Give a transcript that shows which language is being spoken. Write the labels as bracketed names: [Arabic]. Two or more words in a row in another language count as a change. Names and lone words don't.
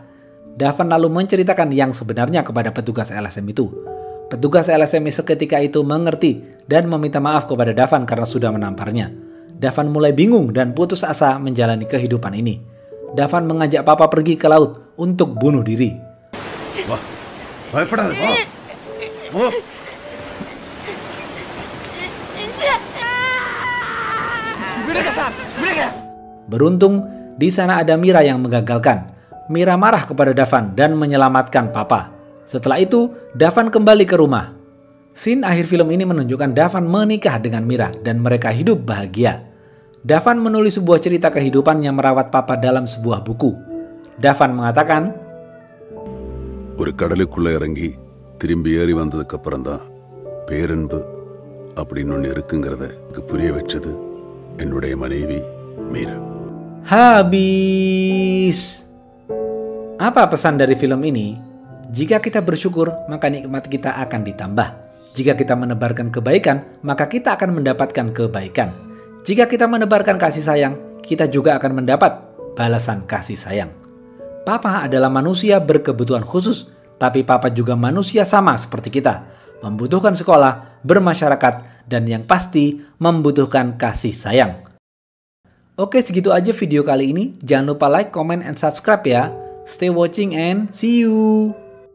[Indonesian] Davan lalu menceritakan yang sebenarnya kepada petugas LSM itu. Petugas LSM seketika itu mengerti dan meminta maaf kepada Davan karena sudah menamparnya. Davan mulai bingung dan putus asa menjalani kehidupan ini. Davan mengajak Papa pergi ke laut untuk bunuh diri. Wah, [Tamil] பயப்படாத, வா. வா. [Indonesian] Beruntung, di sana ada Mira yang menggagalkan. Mira marah kepada Davan dan menyelamatkan Papa. Setelah itu, Davan kembali ke rumah. Scene akhir film ini menunjukkan Davan menikah dengan Mira dan mereka hidup bahagia. Davan menulis sebuah cerita kehidupan yang merawat Papa dalam sebuah buku. Davan mengatakan, [Tamil] ஒரு கடலுக்குள்ள இறங்கி திரும்பி ஏறி வந்ததுக்கு அப்புறம் தான் பேரன்பு அப்படின்னு ஒன்று இருக்குங்கிறத புரிய வச்சது என்னுடைய மனைவி மீரா. [Indonesian] Habis. Apa pesan dari film ini? Jika kita bersyukur, maka nikmat kita akan ditambah. Jika kita menebarkan kebaikan, maka kita akan mendapatkan kebaikan. Jika kita menebarkan kasih sayang, kita juga akan mendapat balasan kasih sayang. Papa adalah manusia berkebutuhan khusus, tapi Papa juga manusia sama seperti kita. Membutuhkan sekolah, bermasyarakat, dan yang pasti membutuhkan kasih sayang. Oke, segitu aja video kali ini. Jangan lupa [English] like, comment, and subscribe [Indonesian] ya. [English] Stay watching and see you!